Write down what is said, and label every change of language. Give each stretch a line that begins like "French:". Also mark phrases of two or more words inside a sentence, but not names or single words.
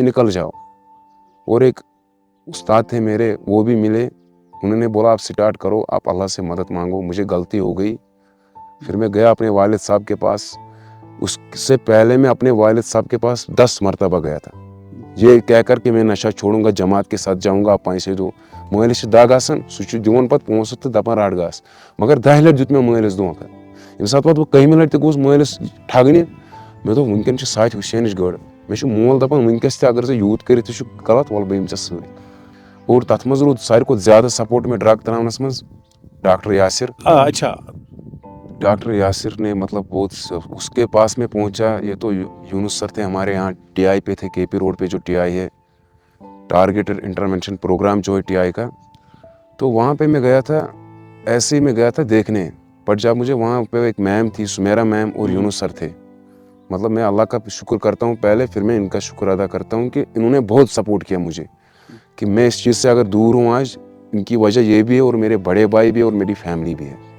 Urdu: نکل جاؤ اور ایک استاد تھے میرے وہ بھی ملے انہوں نے بولا آپ سٹارٹ کرو آپ اللہ سے مدد مانگو مجھے غلطی ہو گئی پھر میں گیا اپنے والد صاحب کے پاس اس سے پہلے میں اپنے والد صاحب کے پاس 10 مرتبہ گیا تھا یہ کہہ کر کہ میں نشہ چھوڑوں گا جماعت کے ساتھ جاؤں گا آپ پیسے دو
Kashmiri: مٲلِس چھِ دگ آسان سُہ چھُ دِوان پتہٕ پونٛسہٕ تہٕ دپان رٹ گاس مگر 10 لٹہِ دیُت مےٚ مٲلِس دھوکہٕ ییٚمہِ ساتہٕ پتہٕ بہٕ 11مہِ لٹہِ تہِ گوٚوُس مٲلِس ٹھگنہِ مےٚ دوٚپ وٕنکیٚن چھِ ساتہِ حُسینٕچ گٔر مےٚ چھُ مول دپان وٕنکیٚس تہِ اگر ژےٚ یوٗت کٔرِتھ تہِ چھُ غلط وَلہٕ بہٕ یِمہٕ ژےٚ سۭتۍ اور تتھ منٛز روٗد ساروی کھۄتہٕ زیادٕ سپورٹ مےٚ ڈرگ ترٛاونس منٛز ڈاکٹر یاسر
Urdu: اچھا ڈاکٹر یاسر نے مطلب بہت اس کے پاس میں پہنچا یہ تو یونس سر تھے ہمارے یہاں TI پہ تھے KP روڈ پہ جو TI ہے
English: targeted intervention program
Urdu: جو ہے TI کا تو وہاں پہ میں گیا تھا ایسے ہی میں گیا تھا دیکھنے بٹ جب مجھے وہاں پہ ایک میم تھی سمیرا میم اور یونس سر تھے مطلب میں اللہ کا شکر کرتا ہوں پہلے پھر میں ان کا شکر ادا کرتا ہوں کہ انہوں نے بہت سپورٹ کیا مجھے کہ میں اس چیز سے اگر دور ہوں آج ان کی وجہ یہ بھی ہے اور میرے بڑے بھائی بھی اور میری فیملی بھی ہے